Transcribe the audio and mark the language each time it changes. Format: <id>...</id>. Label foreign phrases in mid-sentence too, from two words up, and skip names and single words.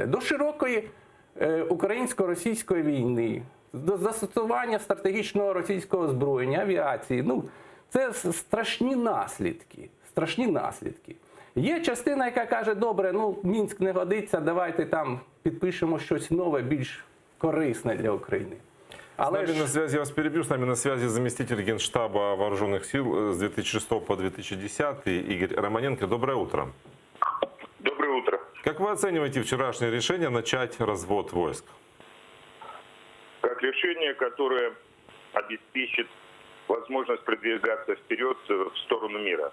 <uk>До широкої українсько-російської війни, до застосування стратегічного російського озброєння, авіації. Ну, це страшні наслідки. Страшні наслідки. Є частина, яка каже, добре, ну Мінськ не годиться, давайте там підпишемо щось нове, більш корисне для України.</uk> <ru>Але с нами на связи, я вас перебью, с нами на связи заместитель Генштаба Вооруженных сил с 2006 по 2010 Игорь Романенко. Доброе утро. Доброе утро. Как вы оцениваете вчерашнее решение начать развод войск? Как решение, которое обеспечит возможность продвигаться вперед в сторону мира.</ru>